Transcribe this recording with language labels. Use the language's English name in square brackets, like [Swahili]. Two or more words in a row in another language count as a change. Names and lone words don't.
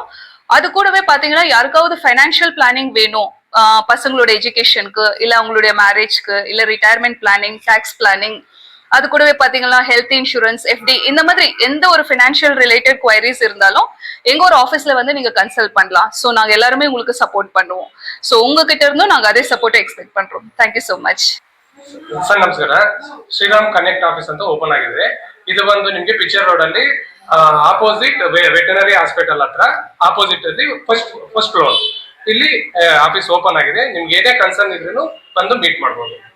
[Tamil] அது கூடவே பாத்தீங்கன்னா யாருக்காவது [English] financial planning [Tamil] வேணும், பசங்களோட எஜுகேஷனுக்கு, இல்ல அவங்களுடைய மேரேஜ்க்கு, இல்ல [English] retirement planning, tax planning, [Tamil] அது கூடவே பாத்தீங்கன்னா [English] health insurance, [Tamil] FD, இந்த மாதிரி எந்த ஒரு [English] financial related queries [Tamil] இருந்தாலும் எங்க ஒரு ஆஃபீஸ்ல வந்து நீங்க கன்சல்ட் பண்ணலாம். ஸோ நாங்க எல்லாருமே உங்களுக்கு சப்போர்ட் பண்ணுவோம். ஸோ உங்ககிட்ட இருந்தும் நாங்க அதே [English] support expect [Tamil] ಪண்றோம். [English] thank you so much. [Kannada] ಸರ್ ನಮಸ್ಕಾರ. ಶ್ರೀರಾಮ್ ಕನೆಕ್ಟ್ ಆಫೀಸ್ ಅಂತ ಓಪನ್ ಆಗಿದೆ. ಇದು ಬಂದು ನಿಮ್ಗೆ ಪಿಕ್ಚರ್ ರೋಡ್ ಅಲ್ಲಿ [English] opposite veterinary hospital [Kannada] ಹತ್ರ ಆಪೋಸಿಟ್ ಅಲ್ಲಿ [English] first floor [Kannada] ಇಲ್ಲಿ ಆಫೀಸ್ ಓಪನ್ ಆಗಿದೆ. ನಿಮ್ಗೆ ಏನೇ ಕನ್ಸರ್ನ್ ಇದ್ರೂ ಬಂದು ಮೀಟ್ ಮಾಡಬಹುದು.